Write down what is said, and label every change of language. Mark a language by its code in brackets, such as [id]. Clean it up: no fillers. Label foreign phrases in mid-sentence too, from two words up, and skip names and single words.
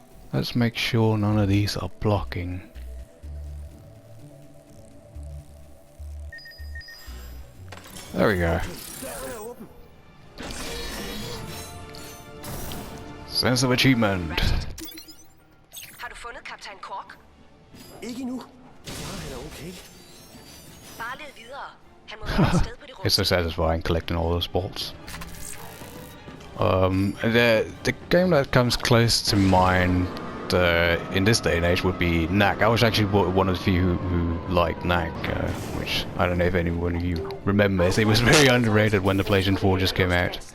[en] Let's make sure none of these are blocking. There we go. Sense of achievement. [da] Har du fundet kaptajn Kork? Ikke nu. Jeg er okay. Bare led videre. Han må være et sted på det rum. [en] It's so satisfying collecting all those bolts. The game that comes close to mind in this day and age would be Knack. I was actually one of the few who liked Knack, which I don't know if anyone of you remembers. It was very underrated when the PlayStation 4 just came out.